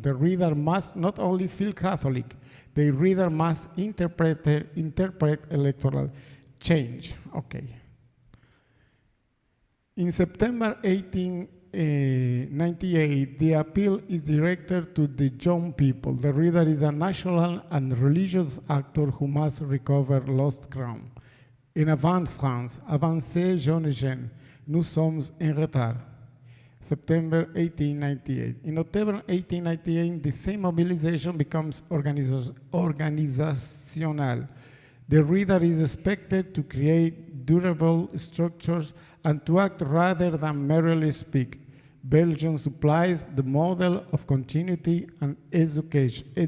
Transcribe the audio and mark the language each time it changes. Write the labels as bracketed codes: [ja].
[en] The reader must not only feel Catholic, the reader must interpret electoral change. Okay. In September 1898, the appeal is directed to the young people. The reader is a national and religious actor who must recover lost ground. [fr] En avant France, avancez jeunes gens, nous sommes en retard. [en] September 1898. In October 1898, the same mobilization becomes organizational. The reader is expected to create durable structures and to act rather than merely speak. Belgium supplies the model of continuity and execution.